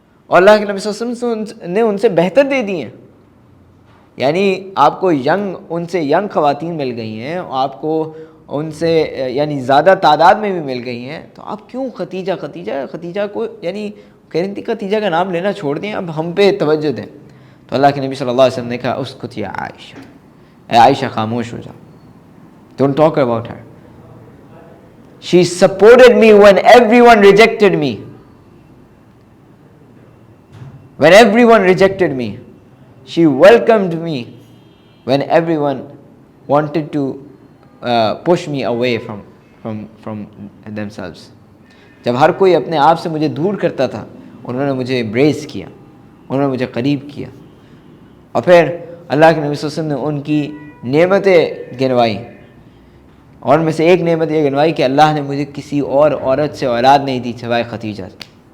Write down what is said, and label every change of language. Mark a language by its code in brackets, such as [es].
[ur] اور اللہ کے نبی صلی اللہ علیہ وسلم نے ان سے بہتر دے دیے ہیں، یعنی آپ کو ان سے ینگ خواتین مل گئی ہیں، آپ کو ان سے یعنی زیادہ تعداد میں بھی مل گئی ہیں، تو آپ کیوں ختیجہ کو یعنی کہہ رہی تھی ختیجہ کا نام لینا چھوڑ دیں، اب ہم پہ توجہ دیں۔ تو اللہ کے نبی صلی اللہ علیہ وسلم نے کہا [ar] اسکت یا عائشہ، [ur] اے عائشہ خاموش ہو جاؤ، [en] Don't talk about her, she supported me when everyone rejected me. When everyone rejected me, she welcomed me when everyone wanted to push me away from themselves. [ur] جب ہر کوئی اپنے آپ سے مجھے دور کرتا تھا، انہوں نے مجھے embrace کیا، انہوں نے مجھے قریب کیا، اور پھر اللہ کے نبی صلی اللہ علیہ وسلم نے ان کی نعمتیں گنوائی، اور ان میں سے ایک نعمت یہ گنوائی کہ اللہ نے مجھے کسی اور عورت سے اولاد نہیں دی سوائے ختیجہ سے۔